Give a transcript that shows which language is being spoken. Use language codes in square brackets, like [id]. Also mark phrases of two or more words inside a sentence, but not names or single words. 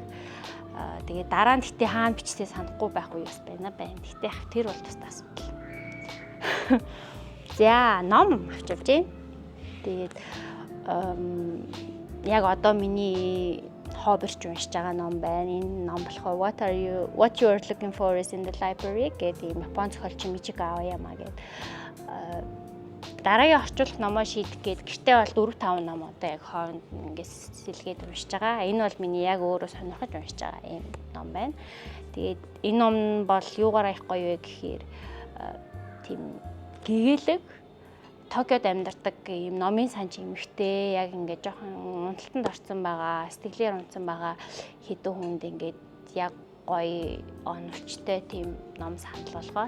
[mn] Тэгээд дараа нь гэтээ хаана бичсээ санахгүй байх уу бас байна. Гэтээ тэр бол тусдаа асуудал. За ном авч явж байна. Тэгээд яг одоо миний хоббирч уншиж байгаа ном байна. Энэ ном болохоор What you are looking for is in the library гэдэг Япон зохиолч Мичико Аояма гэдэг дараагийн орчуулах номоо шийдэх гээд гэртээ бол 4-5 ном одоо яг хооронд ингээс сэлгээд уншиж байгаа. Энэ бол миний яг өөрөө сонирхож уншиж байгаа юм ном байна. Тэгээд энэ ном бол юугаар их гоё вэ гэхээр тийм гэгээлэг Токиод амьдардаг юм номын санж эмэгтэй яг ингээд жоохон унталтанд орсон байгаа, сэтгэлээр унтсан байгаа хэдэн хүнд ингээд яг гоё оновчтой тийм ном санал болгоо.